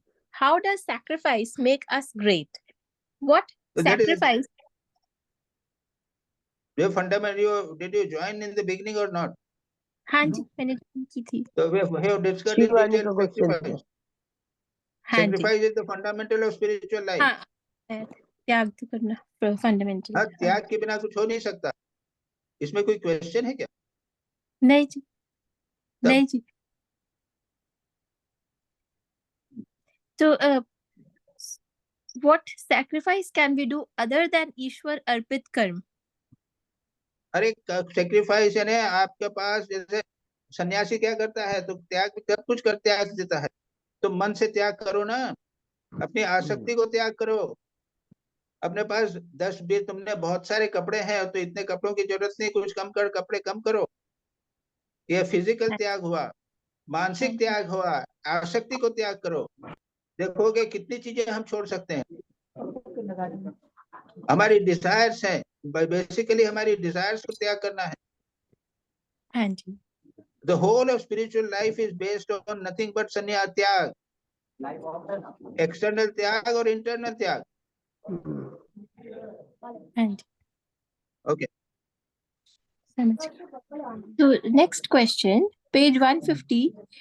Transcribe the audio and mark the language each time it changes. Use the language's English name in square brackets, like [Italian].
[English] How does sacrifice make us great? What sacrifice? Your fundamental, did you join in the beginning or not? [Hindi] हाँ जी, मैंने की थी। [English] So we have discussed in [Hindi] Shivani [English] detail [Hindi] का question था। [English] sacrifice. [Hindi] हाँ जी, [English] Sacrifice is the fundamental of spiritual life. [Hindi] हाँ, त्याग तो करना फंडामेंटल। हाँ, त्याग के बिना कुछ हो नहीं सकता। इसमें कोई क्वेश्चन है क्या? नहीं जी, तब- नहीं जी। [English] तो what sacrifice can we do other than [Hindi] ईश्वर अर्पित कर्म? अरे सेक्रीफाइस यानी आपके पास, जैसे सन्यासी क्या करता है, तो त्याग सब कुछ कर त्याग देता है। तो मन से त्याग करो ना, अपनी आसक्ति को त्याग करो। अपने पास 10-20 तुमने बहुत सारे कपड़े हैं तो इतने कपड़ों की जरूरत नहीं, कुछ कम कर, कपड़े कम करो। ये फिजिकल त्याग हुआ। मानसिक त्याग हुआ, आसक्ति को त्याग करो। देखोगे कितनी चीजें हम छोड़ सकते हैं। हमारी डिजायर्स हैं, बेसिकली हमारी डिजायर्स को त्याग करना है। हाँ जी, [English] The whole of spiritual life is based on nothing but sanya tyag, external [Hindi] त्याग और [English] internal tyag. [Hindi] हाँ जी, [English] Okay. [Hindi] समझ गई। [English] So next question, page 150.